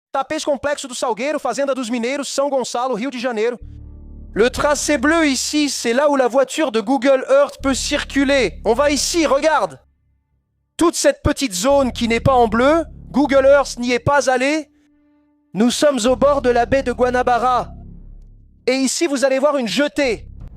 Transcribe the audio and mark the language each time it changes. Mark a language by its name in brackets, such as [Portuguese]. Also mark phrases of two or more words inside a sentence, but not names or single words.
[Portuguese] Tapete Complexo do Salgueiro, Fazenda dos Mineiros, São Gonçalo, Rio de Janeiro. [French] Le tracé bleu ici, c'est là où la voiture de Google Earth peut circuler. On va ici, regarde. Toute cette petite zone qui n'est pas en bleu, Google Earth n'y est pas allé. Nous sommes au bord de la baie de Guanabara. Et ici, vous allez voir une jetée.